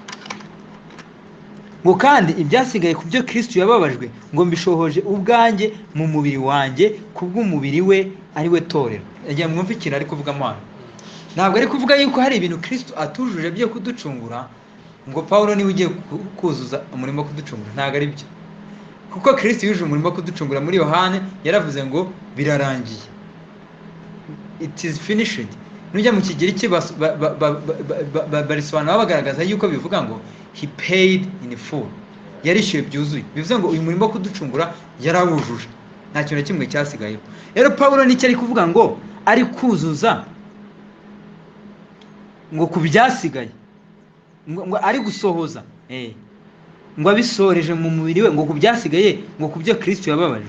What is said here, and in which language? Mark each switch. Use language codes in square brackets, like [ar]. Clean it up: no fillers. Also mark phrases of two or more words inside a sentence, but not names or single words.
[rw] Ngo kandi ibyasigaye ku byo Kristo yababajwe ngo mbishohoje ubwanjye mu mubiri wanjye kubw'umubiri we ari we torero. Yagiye mwumva ikintu ari kuvuga amana. Ntabwo ari kuvuga yuko hari ibintu Kristo atujuje byo kuducungura ngo Pawulo niwe ugiye kuzuza umurimo wo kuducungura. Ntabwo ari byo, kuko Kristo yujuje umurimo wo kuducungura. Muri Yohane yaravuze ngo birarangiye, [en] it is finished. [rw] Nujya mu Kigiriki barisobanura bagaragaza yuko bivuga ngo [en] he paid in full, [rw] yarishyuye byuzuye. Bivuze ngo uyu murimo wo kuducungura yarawujuje, nta kintu na kimwe cyasigayeho. Rero Pawulo nicyo ari kuvuga ngo ari kuzuza ngo ku byasigaye, ngo ari gusohoza ngo abisoreje mu mubiri we, ngo ku byasigaye ngo ku byo Kristo yababaje.